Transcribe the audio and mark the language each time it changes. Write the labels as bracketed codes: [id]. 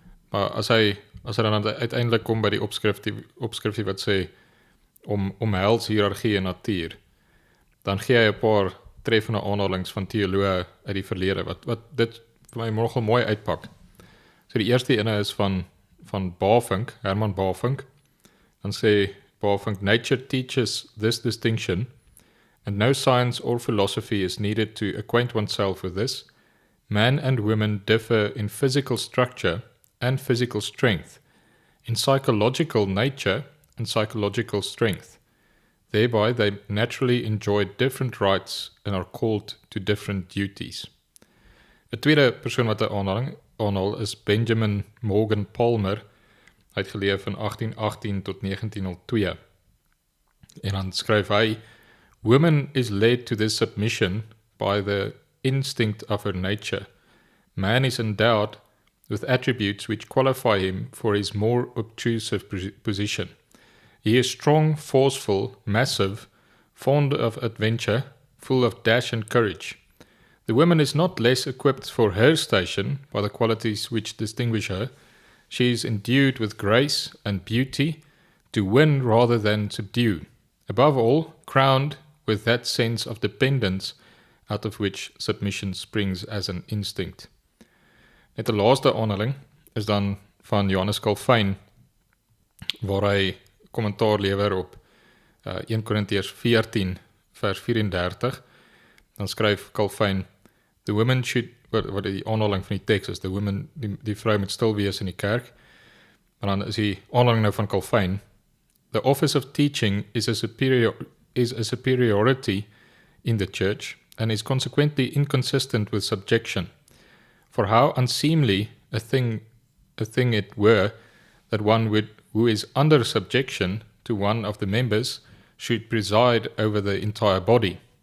[af] Maar as hy dan uiteindelik kom by die opskriftie wat sê omhels hiërargie en natuur, dan gee hy 'n paar treffende aanhalings van teoloë uit die verlede wat dit vir my nogal mooi uitpak. So die eerste ene is van Bavinck, Herman Bavinck. Dan sê Bavinck, [en] nature teaches this distinction, and no science or philosophy is needed to acquaint oneself with this. Man and woman differ in physical structure and physical strength, in psychological nature and psychological strength. Thereby they naturally enjoy different rights and are called to different duties. [af] 'n tweede persoon wat 'n aanhaal is Benjamin Morgan Palmer. Hy het geleef van 1818 tot 1902. En dan skryf hy, [en] woman is led to this submission by the instinct of her nature. Man is endowed with attributes which qualify him for his more obtrusive position. He is strong, forceful, massive, fond of adventure, full of dash and courage. The woman is not less equipped for her station by the qualities which distinguish her. She is endued with grace and beauty, to win rather than subdue. Above all, crowned with that sense of dependence out of which submission springs as an instinct. [af] Net 'n laaste aanhaling is dan van Johannes Calvin, waar hy kommentaar lewer op 1 Korintiërs 14 vers 34. Dan skryf Calvin, [en] the woman should, [af] wat die aanhaling van die teks is, [en] the woman, [af] die vrou moet stil wees in die kerk. Maar dan is die aanhaling nou van Calvin, [en] the office of teaching is a superiority in the church and is consequently inconsistent with subjection. For how unseemly a thing it were that one who is under subjection to one of the members should preside over the entire body.